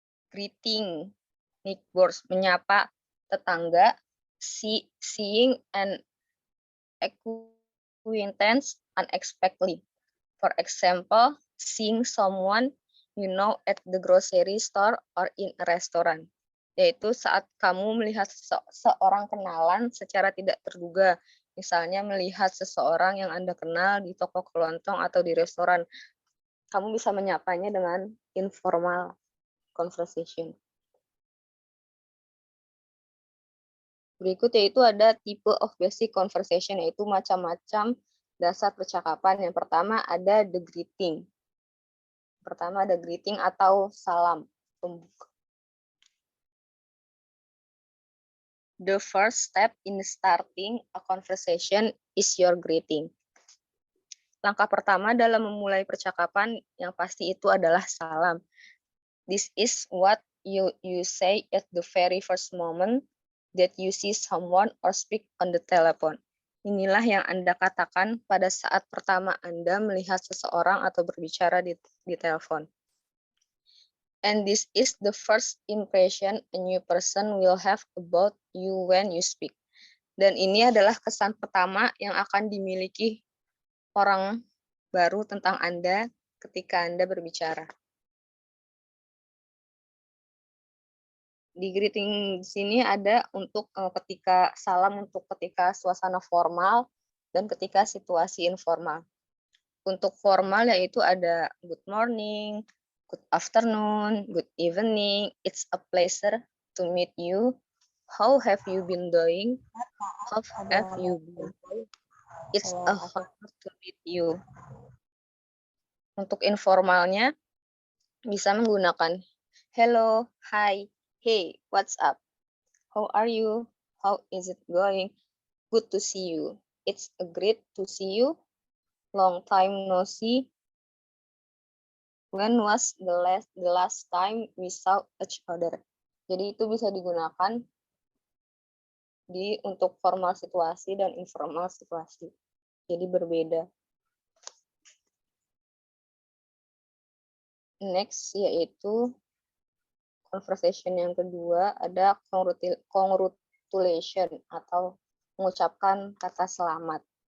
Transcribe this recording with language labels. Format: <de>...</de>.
<en>Greeting, neighbors,</en> <id>menyapa tetangga.</id> <en>Seeing an acquaintance unexpectedly. For example, seeing someone you know at the grocery store or in a restaurant.</en> <id>Yaitu saat kamu melihat seorang kenalan secara tidak terduga. Misalnya melihat seseorang yang Anda kenal di toko kelontong atau di restoran. Kamu bisa menyapanya dengan</id> <en>informal conversation.</en> <id>Berikut yaitu ada tipe</id> <en>of basic conversation,</en> <id>yaitu macam-macam dasar percakapan. Yang pertama ada the greeting. Pertama ada greeting atau salam pembuka.</id> <en>The first step in starting a conversation is your greeting.</en> <id>Langkah pertama dalam memulai percakapan yang pasti itu adalah salam.</id> <en>This is what you say at the very first moment that you see someone or speak on the telephone.</en> <id>Inilah yang Anda katakan pada saat pertama Anda melihat seseorang atau berbicara di telepon.</id> <en>And this is the first impression a new person will have about you when you speak.</en> <id>Dan ini adalah kesan pertama yang akan dimiliki orang baru tentang Anda ketika Anda berbicara. Di greeting sini ada untuk ketika salam untuk ketika suasana formal dan ketika situasi informal. Untuk formal yaitu ada</id> <en>good morning, good afternoon, good evening. It's a pleasure to meet you. How have you been doing? How have you been? It's a honor to meet you.</en> <id>Untuk informalnya bisa menggunakan</id> <en>hello, hi, hey, what's up? How are you? How is it going? Good to see you. It's a great to see you. Long time no see. When was the last time we saw each other?</en> <id>Jadi itu bisa digunakan untuk formal situasi dan informal situasi. Jadi berbeda. Next yaitu conversation yang kedua ada congratulation atau mengucapkan kata selamat.</id>